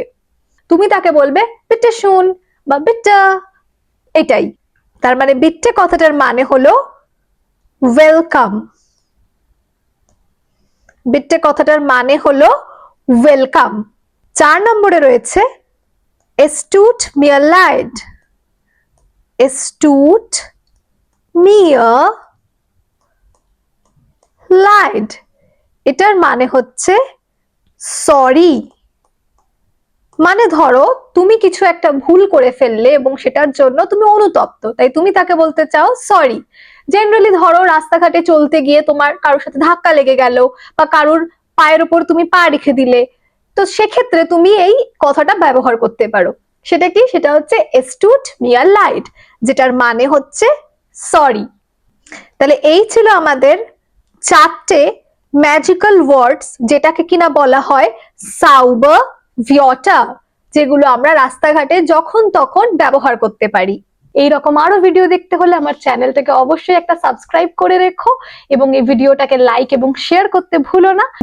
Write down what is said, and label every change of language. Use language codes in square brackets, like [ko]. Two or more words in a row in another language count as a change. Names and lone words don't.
[bn] তুমি তাকে বলবে [de] Bitte schön [bn] বা বিট্টা। এটাই তার মানে বিট্টে কথাটার মানে হলো ওয়েলকাম। বিট্টে কথাটার মানে হলো ওয়েলকাম। [de] 4 [bn] নম্বরে রয়েছে [de] es tut mir leid, es tut mir leid, [bn] এটার মানে হচ্ছে সরি। মানে ধরো তুমি কিছু একটা ভুল করে ফেললে এবং সেটার জন্য তুমি অনুতপ্ত, তাই তুমি তাকে বলতে চাও সরি। জেনারেলি ধরো রাস্তাঘাটে চলতে গিয়ে তোমার কারোর সাথে ধাক্কা লেগে গেল বা কারোর পায়ের উপর তুমি পা রেখে দিলে, তো সেক্ষেত্রে তুমি এই কথাটা ব্যবহার করতে পারো। সেটা কি? সেটা হচ্ছে [de] es tut mir leid, [bn] যেটার মানে হচ্ছে সরি। তাহলে এই ছিল আমাদের 4টে [en] magical words, [bn] যেটাকে কিনা বলা হয় [de] sauber Wörter, [bn] যেগুলো আমরা রাস্তাঘাটে যখন তখন ব্যবহার করতে পারি। এইরকম আরো ভিডিও দেখতে হলে আমার চ্যানেলটাকে অবশ্যই একটা সাবস্ক্রাইব করে রেখো এবং এই ভিডিওটাকে লাইক এবং শেয়ার করতে ভুলো না।